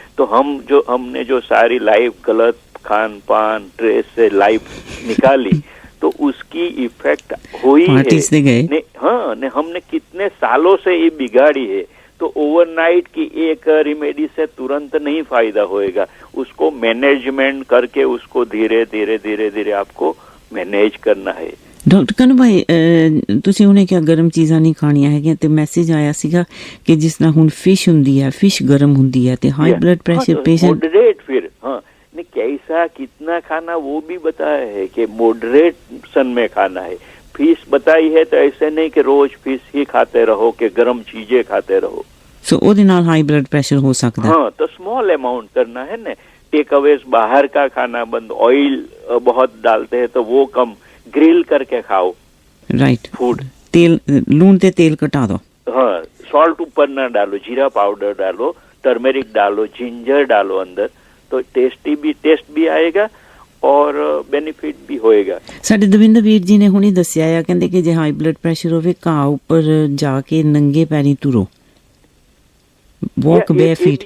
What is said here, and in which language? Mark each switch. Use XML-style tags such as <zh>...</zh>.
<hi>तो हमने जो सारी लाइफ गलत खान पान स्ट्रेस से लाइफ निकाली तो उसकी इफेक्ट हुई है। हमने कितने सालों से ये बिगाड़ी है। तो ओवरनाइट की एक रेमेडी से तुरंत नहीं फायदा होएगा, उसको मैनेजमेंट करके उसको धीरे धीरे आपको मैनेज करना है।</hi> <pa>ਡਾਕਟਰ ਕਨੂ ਭਾਈ, ਤੁਸੀਂ ਉਹਨੇ ਕਿਹਾ ਗਰਮ ਚੀਜ਼ਾਂ ਨਹੀਂ ਖਾਣੀਆਂ ਹੈਗੀਆਂ, ਤੇ ਮੈਸੇਜ ਆਇਆ ਸੀਗਾ ਕਿ ਜਿਸ ਤਰ੍ਹਾਂ ਹੁਣ ਫਿਸ਼ ਹੁੰਦੀ ਹੈ, ਫਿਸ਼ ਗਰਮ ਹੁੰਦੀ ਹੈ, ਤੇ high blood pressure patient</pa> <hi>moderate फिर ने कैसा कितना खाना वो भी बताया है कि मॉडरेशन में खाना है। फिश बताई है तो ऐसे नहीं कि रोज फिश ही खाते रहो, कि गरम चीजें खाते रहो।</hi> <pa>सो ਉਹਦੇ ਨਾਲ ਹਾਈ ਬਲੱਡ ਪ੍ਰੈਸ਼ਰ ਹੋ ਸਕਦਾ।</pa> <hi>हाँ, तो स्मॉल अमाउंट करना है ना। टेक अवे बाहर का खाना बंद, ऑयल बहुत डालते हैं तो वो कम, ग्रिल करके खाओ।</hi> <en>Right. Food</en> <hi>तेल, लून ते तेल घटा दो। हाँ, सॉल्ट ऊपर ना डालो, जीरा पाउडर डालो, टर्मेरिक डालो, जिंजर डालो अंदर, तो टेस्ट भी आएगा और बेनिफिट भी होएगा।</hi> <pa>ਸਾਡੇ ਦਵਿੰਦਰ ਵੀਰ ਜੀ ਨੇ ਹੁਣੀ ਦੱਸਿਆ ਆ, ਕਹਿੰਦੇ ਕਿ ਜੇ ਹਾਈ ਬਲੱਡ ਪ੍ਰੈਸ਼ਰ ਹੋਵੇ ਘਾਹ ਉੱਪਰ ਜਾ ਕੇ ਨੰਗੇ ਪੈਰੀ ਤੁਰੋ,</pa> <en>Walk bare feet.</en>